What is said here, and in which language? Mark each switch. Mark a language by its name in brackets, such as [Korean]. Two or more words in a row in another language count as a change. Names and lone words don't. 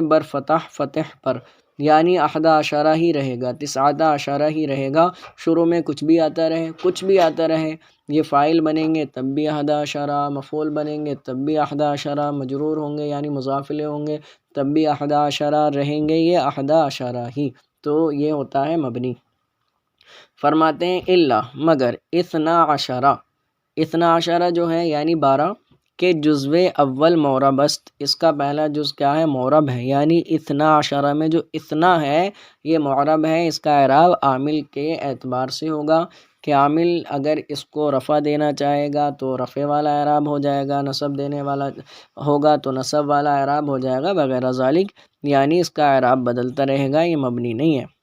[Persian] بر فتح، [Urdu] فتح پر، یعنی احد عشرہ ہی رہے گا، تسعۃ عشرہ ہی رہے گا، شروع میں کچھ بھی آتا رہے، کچھ بھی آتا رہے، یہ فاعل بنیں گے تب بھی احد عشرہ، مفعول بنیں گے تب بھی احد عشرہ، مجرور ہوں گے یعنی مضاف الیہ ہوں گے تب بھی احد عشرہ رہیں گے، یہ احد عشرہ ہی، تو یہ ہوتا ہے مبنی۔ فرماتے ہیں الا، مگر، اثنا عشرہ، اثنا عشرہ جو ہے یعنی 12 [Persian] کہ جزو اول معرب است، [Urdu] اس کا پہلا جز کیا ہے؟ معرب ہے، یعنی اثنا عشرہ میں جو اثنا ہے یہ معرب ہے، اس کا اعراب عامل کے اعتبار سے ہوگا کہ عامل اگر اس کو رفع دینا چاہے گا تو رفع والا اعراب ہو جائے گا، نصب دینے والا ہوگا تو نصب والا اعراب ہو جائے گا، وغیرہ ذالک، یعنی اس کا اعراب بدلتا رہے گا، یہ مبنی نہیں ہے۔